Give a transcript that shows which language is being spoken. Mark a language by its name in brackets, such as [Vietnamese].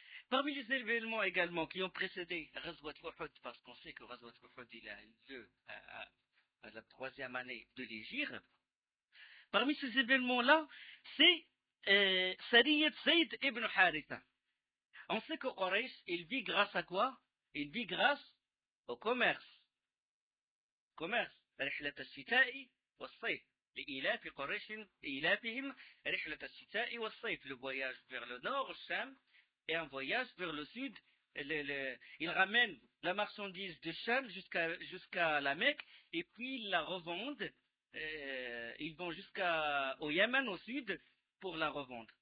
[French] Parmi les événements également qui ont précédé Ghazwat Uhud, parce qu'on sait que Ghazwat Uhud il a eu lieu à la 3e année de l'Hégire, parmi ces événements-là, c'est Sariyat Zayd ibn Haritha. On sait que Quraysh, il vit grâce à quoi? Il vit grâce au commerce. [Arabic] رحلة الشتاء والصيف لإيلاف قريش إيلافهم رحلة الشتاء والصيف. [French] Le voyage vers le nord, Cham, et un voyage vers le sud. Ils ramènent la marchandise de Cham jusqu'à la Mecque et puis ils la revendent. Ils vont jusqu'au Yémen au sud pour la revendre.